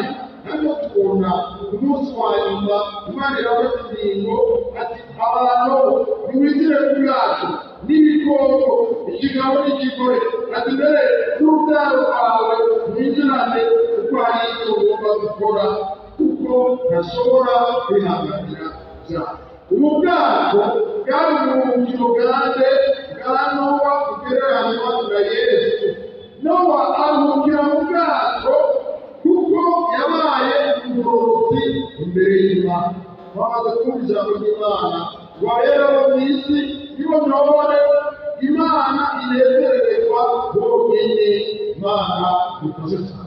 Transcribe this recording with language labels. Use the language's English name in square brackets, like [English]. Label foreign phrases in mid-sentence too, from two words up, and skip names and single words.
[Kinyarwanda] Hano tubona umunsi wa nyuma Imana irafata ingingo ati abantu nimwinjire mu bwato n'ibikoko, ikigabo n'ikigore, ati mbere n'urubyaro rwawe mwinjirane, kuko hari icyo ugomba gukora, kuko ntashobora kwihanganira ibyaha. Ubu bwato bwari ubuhungiro bwanjye bwa Nowa bugereranywa na Yesu. Nowa aruhukira mu bwato kuko yabaye umugororotsi imbere y'Imana. Bamaze kumva ijambo ry'Imana, wabera bo mw'isi nibo nobore Imana inezererwa bonyene. Imana ikoze cyane.